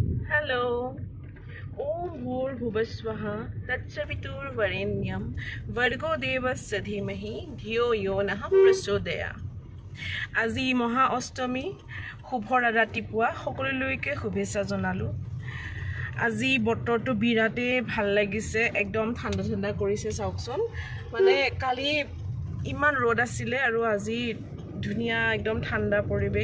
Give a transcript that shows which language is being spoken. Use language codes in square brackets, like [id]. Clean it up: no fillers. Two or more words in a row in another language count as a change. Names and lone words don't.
[en] Hello. [sa] ॐ भुवस्वः तत्सवितुर् वरेण्यं भर्गो देवस्य धीमहि धियो यो नः प्रचोदयात्. [as] আজি মহা অষ্টমী শুভৰ ৰাতিপুৱা সকলোলৈকে শুভেচ্ছা জনালো। আজি বতৰটো বিৰাতে ভাল লাগিছে, একদম ঠাণ্ডা ঠাণ্ডা কৰিছে চাওকচোন। মানে কালি ইমান ৰ'দ আছিল আৰু আজি ধুনীয়া একদম ঠাণ্ডা পৰিবেশ।